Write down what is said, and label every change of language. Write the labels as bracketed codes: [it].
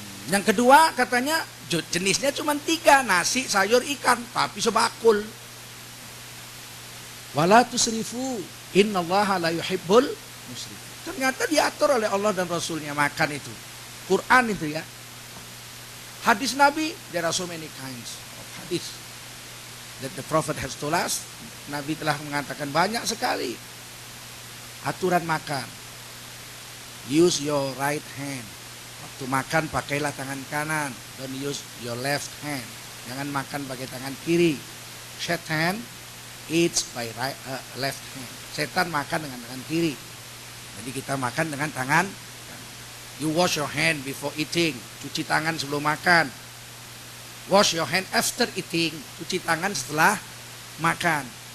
[id] Yang kedua katanya jenisnya cuma 3, nasi, sayur, ikan, tapi sebakul. [ar] Wala tusrifu, innallaha la yuhibbul musrifin. [id] Ternyata diatur oleh Allah dan Rasulnya makan itu. Quran itu ya. [en] Hadis Nabi, there are so many kinds of hadis that the Prophet has told us. [id] Nabi telah mengatakan banyak sekali aturan makan. [en] Use your right hand. [id] Waktu makan pakailah tangan kanan. [en] Don't use your left hand. [id] Jangan makan pakai tangan kiri. [en] Shaitan eats by left hand. [id] Setan makan dengan tangan kiri. Jadi kita makan dengan tangan. [en] You wash your hand before eating. [id] Cuci tangan sebelum makan. [en] Wash your hand after eating. [id] Cuci tangan setelah makan.